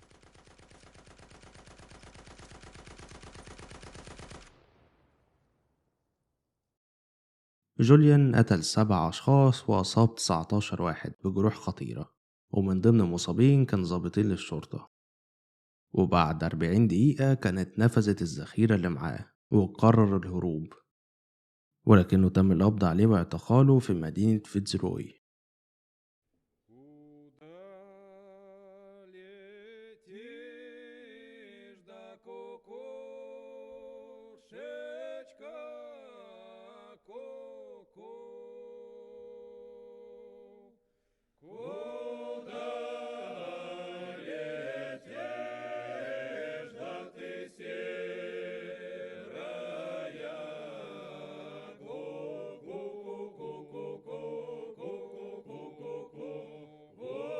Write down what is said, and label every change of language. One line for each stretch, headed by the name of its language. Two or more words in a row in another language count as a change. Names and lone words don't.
Arabic: جوليان قتل 7 أشخاص وأصاب 19 واحد بجروح خطيرة، ومن ضمن المصابين كان ضابطين للشرطة. وبعد 40 دقيقة كانت نفذت الذخيرة اللي معاه وقرر الهروب، ولكنه تم القبض عليه واعتقاله في مدينة فيتزروي.
Russian: Куда летишь, да кукушечка, ку-ку? Куда летишь, да ты серая, ку-ку-ку-ку-ку-ку-ку-ку-ку-ку-ку,